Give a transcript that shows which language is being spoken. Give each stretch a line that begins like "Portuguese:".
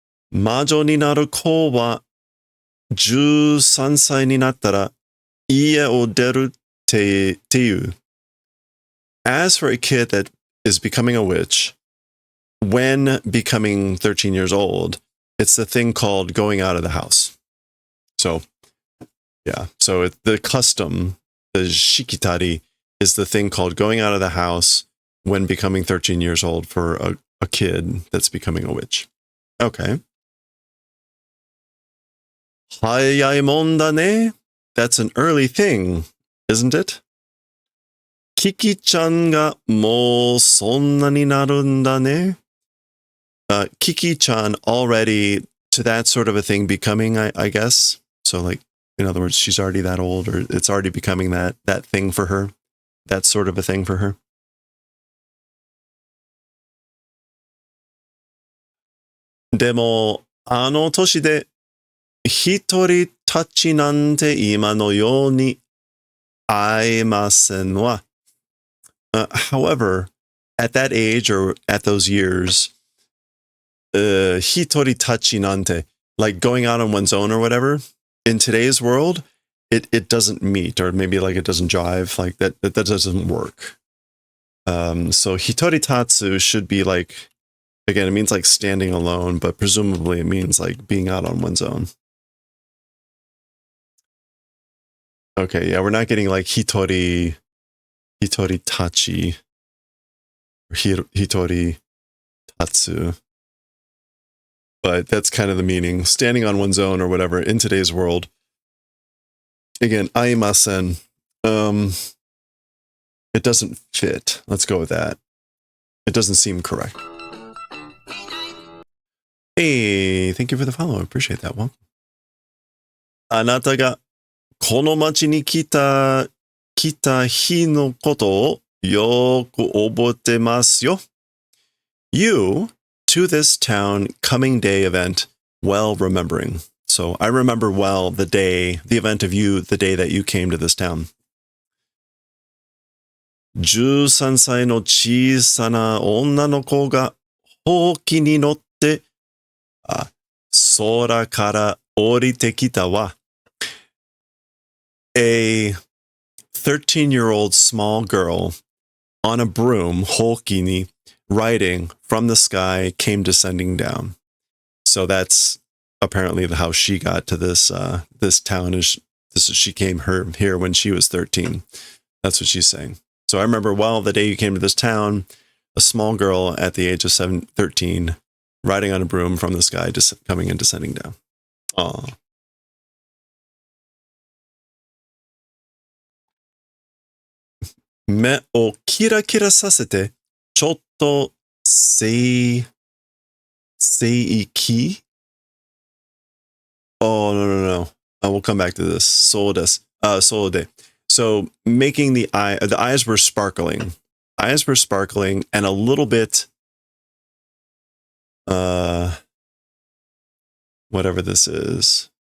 Japanese: 魔女になる子は13歳になったら家を出るっていう.
English: As for a kid that is becoming a witch, when becoming 13 years old, it's the thing called going out of the house. So, yeah. So the custom, the shikitari, is the thing called going out of the house when becoming 13 years old for a kid that's becoming a witch. Okay.
Japanese: 早いもんだね.
English: That's an early thing, isn't it?
Japanese: Kiki ちゃんがもうそんなになるんだね.
English: Kiki ちゃん already to that sort of a thing becoming, I guess. So like, in other words, she's already that old, or it's already becoming that thing for her. That sort of a thing for her.
Japanese: でも、あの年で一人たちなんて今のように会えませんわ.
English: However, at that age or at those years,
Japanese: hitori tachi nante,
English: like going out on one's own or whatever, in today's world, it doesn't meet, or maybe like it doesn't jive, like that doesn't work. So hitori tatsu should be like, again, it means like standing alone, but presumably it means like being out on one's own. Okay, yeah, we're not getting like hitori tachi, or hitori tatsu. But that's kind of the meaning, standing on one's own or whatever in today's world. Again, aimasen. It doesn't fit. Let's go with that. It doesn't seem correct. Hey, thank you for the follow. I appreciate that one.
Japanese: あなたがこの町に来た日のことをよく覚えてますよ.
English: You to this town coming day event, well remembering. So I remember well the event of you, the day that you came to this town.
Japanese: 13歳の小さな女の子がほうきに乗って空から降りてきたわ.
English: A 13-year-old small girl on a broom,
Japanese: ほうきに,
English: riding from the sky, came descending down. So that's apparently how she got to this town. She came here when she was 13. That's what she's saying. So I remember, well, the day you came to this town, a small girl at the age of 13, riding on a broom from the sky, just coming and descending down. Aw.
Japanese: 目をキラキラさせて、ちょっと聖域?
English: Oh, no. We'll we'll come back to this. Solde. So making the eyes were sparkling. Eyes were sparkling and a little bit, whatever this is.